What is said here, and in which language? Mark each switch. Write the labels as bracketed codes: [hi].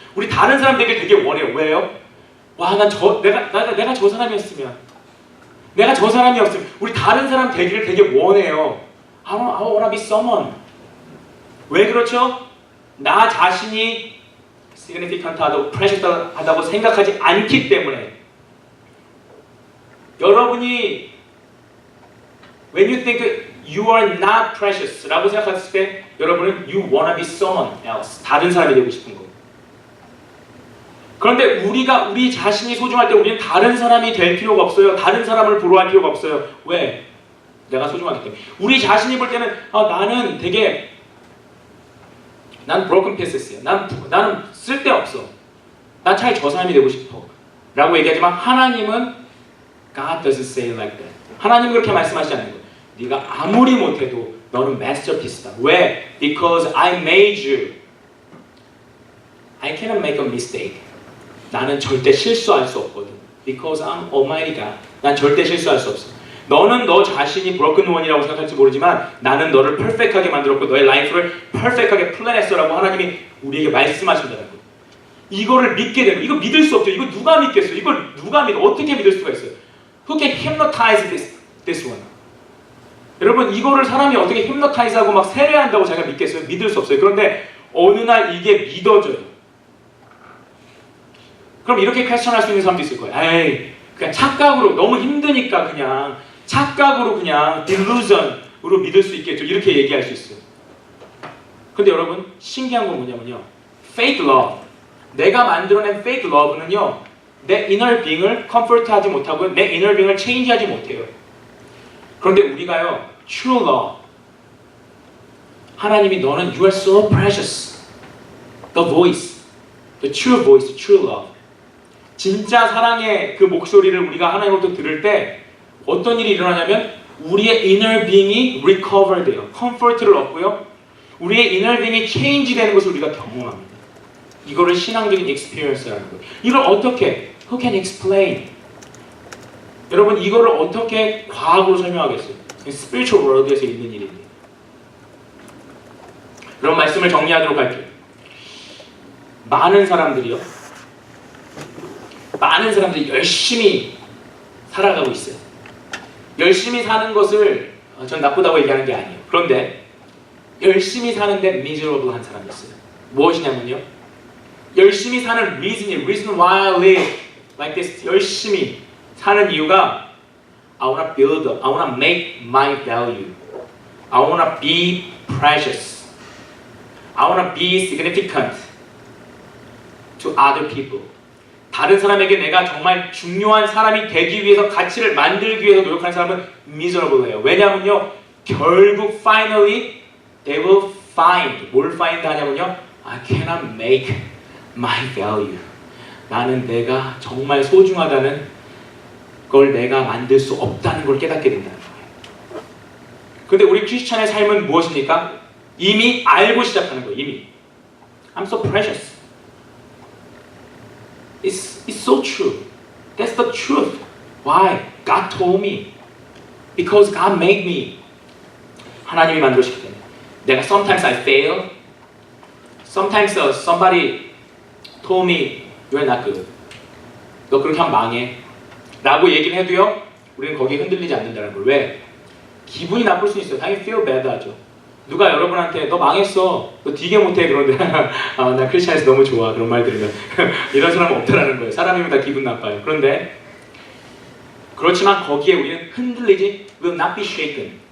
[ko] 우리 다른 사람 되게 원해요. 왜요? 내가 저 사람이었으면, 내가 저 사람이었으면, 우리 다른 사람 되기를 되게 원해요. [en] I wanna be someone. [ko] 왜 그렇죠? 나 자신이 significant하다고, precious하다고 생각하지 않기 때문에. [en] 여러분이 when you think you are not precious [ko] 라고 생각했을 때 여러분은 [en] you wanna be someone else, [ko] 다른 사람이 되고 싶은 거예요. 그런데 우리 자신이 소중할 때 우리는 다른 사람이 될 필요가 없어요. 다른 사람을 부러워할 필요가 없어요. 왜? 내가 소중하기 때문에. 우리 자신이 볼 때는 나는 난 broken pieces야. 나는 쓸데없어. 난 차라리 저 사람이 되고 싶어. 라고 얘기하지만 하나님은 [en] God doesn't say it like that. [ko] 하나님은 그렇게 말씀하시지 않는 거예요. 네가 아무리 못해도 너는 masterpiece다. [en] 왜? Because I made you. I cannot make a mistake. [ko] 나는 절대 실수할 수 없거든. [en] Because I'm Almighty God. [ko] 난 절대 실수할 수 없어. 너는 너 자신이 broken one이라고 생각할지 모르지만 나는 너를 perfect하게 만들었고 너의 라이프를 perfect하게 플랜했어라고 하나님이 우리에게 말씀하신다는 거예요. 이거를 믿게 되면, 이거 믿을 수 없죠. 이거 누가 믿겠어요? 이걸 누가 믿어? 어떻게 믿을 수가 있어요? [en] Who can hypnotize this one? [ko] 여러분, 이거를 사람이 어떻게 hypnotize하고 막 세례한다고 자기가 믿겠어요? 믿을 수 없어요. 그런데 어느 날 이게 믿어져요. 그럼 이렇게 퀘스천할 수 있는 사람도 있을 거예요. 에이, 그냥 착각으로 너무 힘드니까 그냥 착각으로 그냥 delusion으로 믿을 수 있겠죠. 이렇게 얘기할 수 있어요. 근데 여러분 신기한 건 뭐냐면요. fake love. 내가 만들어낸 fake love는요. 내 inner being을 comfort하지 못하고 내 inner being을 change하지 못해요. 그런데 우리가요. [en] true love. [ko] 하나님이 너는 [en] you are so precious. The voice. The true voice. The true love. [ko] 진짜 사랑의 그 목소리를 우리가 하나님으로부터 들을 때 어떤 일이 일어나냐면 우리의 inner being이 recover 돼요. comfort를 얻고요. 우리의 inner being이 change 되는 것을 우리가 경험합니다. 이거를 신앙적인 experience라는 거예요. 이걸 어떻게? [en] Who can explain? [ko] 여러분 이거를 어떻게 과학으로 설명하겠어요? spiritual world에서 있는 일입니다. 그런 말씀을 정리하도록 할게요. 많은 사람들이 열심히 살아가고 있어요. 열심히 사는 것을 전 나쁘다고 얘기하는 게 아니에요. 그런데 열심히 사는데 miserable한 사람이 있어요. 무엇이냐면요. 열심히 사는 [en] reason why I live like this. [ko] 열심히 사는 이유가 [en] I wanna build up, I wanna make my value, I wanna be precious, I wanna be significant to other people. [ko] 다른 사람에게 내가 정말 중요한 사람이 되기 위해서 가치를 만들기 위해서 노력하는 사람은 miserable해요. 왜냐하면요. [en] 결국 finally they will find. [ko] 뭘 [en] find [ko] 하냐면요. [en] I cannot make my value. [ko] 나는 내가 정말 소중하다는 걸 내가 만들 수 없다는 걸 깨닫게 된다는 거예요. 그런데 우리 크리스찬의 삶은 무엇입니까? 이미 알고 시작하는 거예요. 이미 [en] I'm so precious. It's so true. That's the truth. Why? God told me. Because God made me. [ko] 하나님이 만들었기 때문에. 내가 [en] sometimes I fail. Sometimes somebody told me you're not good. [ko] 너 그렇게 하면 망해. 라고 얘기를 해도요. 우리는 거기에 흔들리지 않는다는 걸. 왜? 기분이 나쁠 수 있어요. 당연히 [en] feel bad [ko] 하죠. 누가 여러분한테 너 망했어. 너 되게 못해. 그런데 나 크리스찬에서 너무 좋아. 그런 말 들으면 이런 사람은 없다라는 거예요. 사람이면 다 기분 나빠요. 그런데 그렇지만 거기에 우리는 흔들리지 [en] will not be shaken.